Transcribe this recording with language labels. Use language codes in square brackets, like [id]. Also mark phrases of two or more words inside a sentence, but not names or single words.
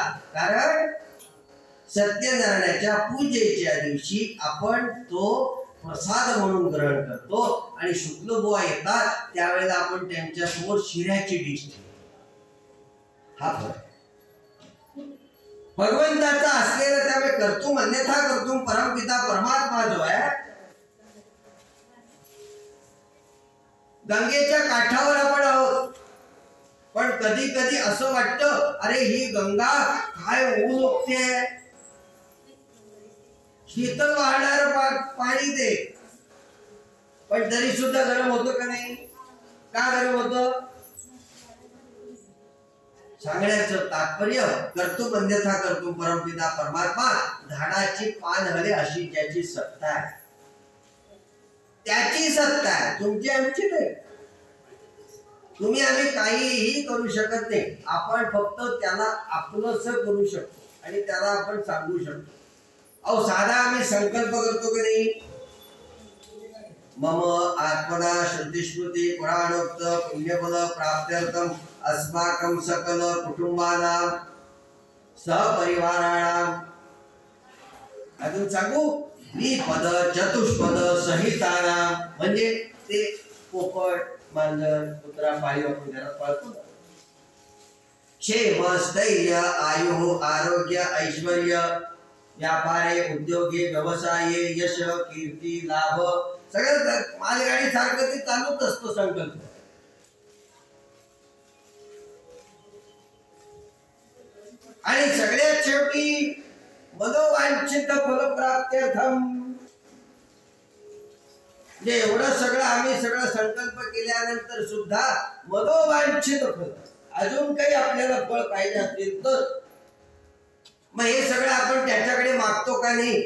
[mr] कारण सत्यनारायणाच्या पूजेच्या दिवशी आपण तो प्रसाद म्हणून ग्रहण करतो आणि शुक्ल बुवा येतात त्यावेळेला आपण त्यांच्या समोर शिऱ्याची डिश ठेवतो. हा फरक भगवंताचा असलेला त्यावेळी [sa] कर्तुम अन्यथा कर्तुम [mr] परमपिता परमात्मा जो आहे, गंगेच्या काठावर आपण आहोत, पण कधी कधी असं वाटतं अरे ही गंगा काय ऊन ओकते, शीतल वाहणार पाणी दे, पण तरी सुद्धा गरम होतं का नाही? का गरम होतं? सांगण्याचं तात्पर्य [sa] कर्तुम अन्यथा कर्तुम [mr] परमपिता परमात्मा, झाडाची पान हले अशी ज्याची सत्ता आहे त्याची सत्ता आहे, तुमची आमची नाही. तुम्ही आम्ही काहीही करू शकत नाही, आपण फक्त त्याला आपलंसं करू शकतो आणि त्याला आपण सांगू शकतो. अहो साधा आम्ही संकल्प करतो की नाही, [sa] मम आत्मना श्रुतिस्मृती पुराणोक्त पुण्यफल प्राप्त्यर्थम अस्माकं सकल कुटुंबानां सहपरिवाराणां, [mr] अजून सांगू [sa] द्विपद चतुष्पद सहितानां, [mr] म्हणजे ते पोपट मांजर कुत्रा पाळीव आपण घरात पाळतो, [sa] क्षेम स्थैर्य आयु आरोग्य ऐश्वर्य व्यापारे उद्योगे व्यवसाये यश कीर्ती लाभ, [mr] सगळं मालगाडी सारखं ते चालूच असतो संकल्प. आणि सगळ्यात शेवटी [sa] मनोवांछित फलप्राप्त्यर्थम, [mr] जे एवढं सगळं आम्ही सगळं संकल्प केल्यानंतर सुद्धा मनोवांछित फल, अजून काही आपल्याला फळ पाहिजे असेल तर मग हे सगळं आपण त्याच्याकडे मागतो का नाही?